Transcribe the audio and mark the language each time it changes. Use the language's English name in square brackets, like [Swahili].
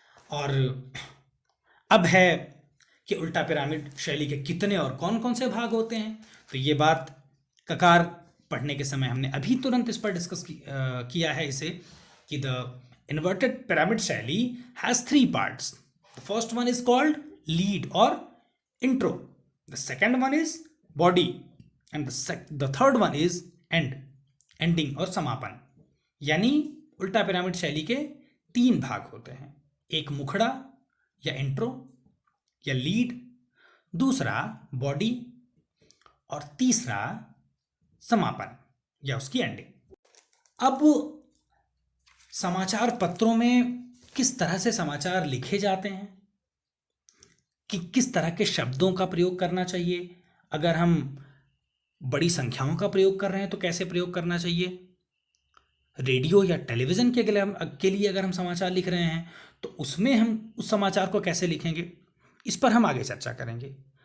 [Hindi] और अब है कि उल्टा पिरामिड शैली के कितने और कौन कौन से भाग होते हैं। तो ये बात ककार पढ़ने के समय हमने अभी तुरंत इस पर डिस्कस किया है इसे, कि द inverted pyramid शैली [English] has 3 parts. The first one is called lead or intro. The second one is body, and the third one is ending [Hindi] और समापन। यानी उल्टा पिरामिड शैली के 3 भाग होते हैं, एक मुखड़ा या इंट्रो या लीड, दूसरा बॉडी और तीसरा समापन या उसकी एंडिंग। अब समाचार पत्रों में किस तरह से समाचार लिखे जाते हैं, कि किस तरह के शब्दों का प्रयोग करना चाहिए, अगर हम बड़ी संख्याओं का प्रयोग कर रहे हैं तो कैसे प्रयोग करना चाहिए, रेडियो या टेलीविज़न के लिए अगर हम समाचार लिख रहे हैं तो उसमें हम उस समाचार को कैसे लिखेंगे, इस पर हम आगे चर्चा करेंगे।